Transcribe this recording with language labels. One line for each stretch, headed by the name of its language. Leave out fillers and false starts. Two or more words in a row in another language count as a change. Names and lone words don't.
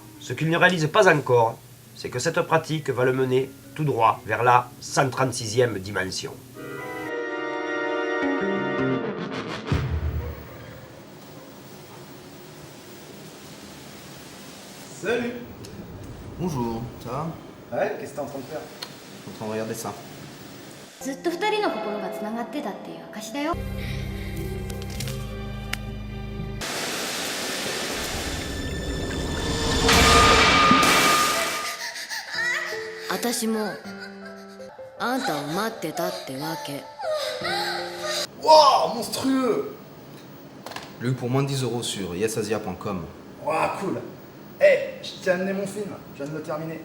French: Ce qu'il ne réalise pas encore, c'est que cette pratique va le mener tout droit vers la 136e dimension. Salut! Bonjour, ça va? Ouais, qu'est-ce que t'es en train de faire? Je suis en train de regarder ça.
Japanese: ずっと二人の心がつながってたっていう証だよ。私もあんたを待ってたってわけ。
French: Waouh, monstrueux! Lu pour moins de 10 € sur yesasia.com. Waouh, cool! Eh, je t'ai amené mon film, je viens de le terminer.